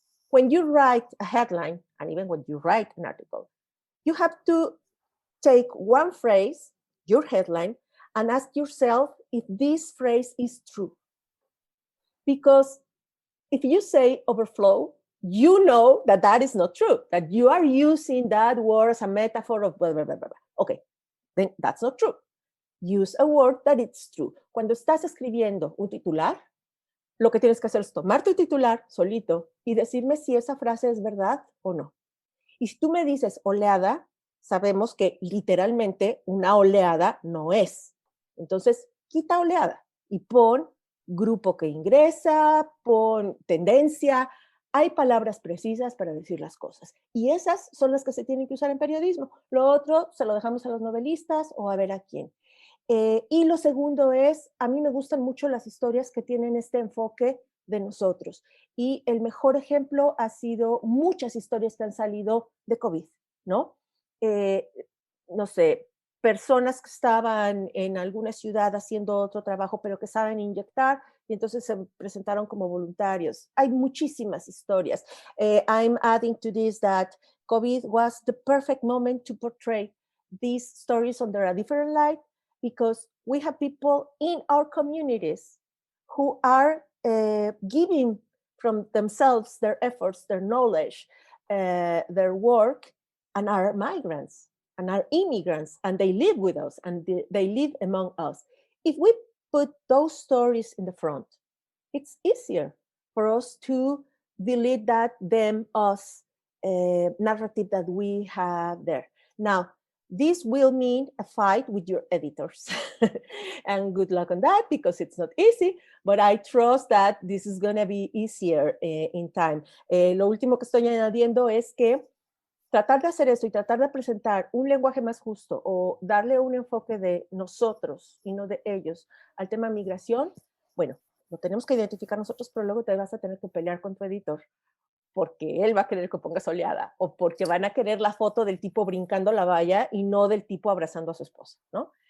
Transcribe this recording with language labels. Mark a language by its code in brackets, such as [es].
[en] When you write a headline, and even when you write an article, you have to take one phrase, your headline, and ask yourself if this phrase is true. Because if you say overflow, you know that that is not true, that you are using that word as a metaphor of blah, blah, blah, blah. Okay, then that's not true. Use a word that it's true. [es] Cuando estás escribiendo un titular, lo que tienes que hacer es tomar tu titular solito y decirme si esa frase es verdad o no. Y si tú me dices oleada, sabemos que literalmente una oleada no es. Entonces, quita oleada y pon grupo que ingresa, pon tendencia. Hay palabras precisas para decir las cosas. Y esas son las que se tienen que usar en periodismo. Lo otro se lo dejamos a los novelistas o a ver a quién. Y lo segundo es, a mí me gustan mucho las historias que tienen este enfoque de nosotros. Y el mejor ejemplo ha sido muchas historias que han salido de COVID, ¿no? No sé, personas que estaban en alguna ciudad haciendo otro trabajo, pero que saben inyectar, y entonces se presentaron como voluntarios. Hay muchísimas historias. [en] I'm adding to this that COVID was the perfect moment to portray these stories under a different light, because we have people in our communities who are giving from themselves, their efforts, their knowledge, their work, and are migrants and are immigrants, and they live with us and they live among us. If we put those stories in the front, it's easier for us to delete that them, us narrative that we have there. Now, this will mean a fight with your editors. And good luck on that, because it's not easy, but I trust that this is going to be easier in time. [es] Lo último que estoy añadiendo es que tratar de hacer eso y tratar de presentar un lenguaje más justo o darle un enfoque de nosotros y no de ellos al tema migración, bueno, lo tenemos que identificar nosotros, pero luego te vas a tener que pelear con tu editor, porque él va a querer que pongas oleada, o porque van a querer la foto del tipo brincando la valla y no del tipo abrazando a su esposa, ¿no?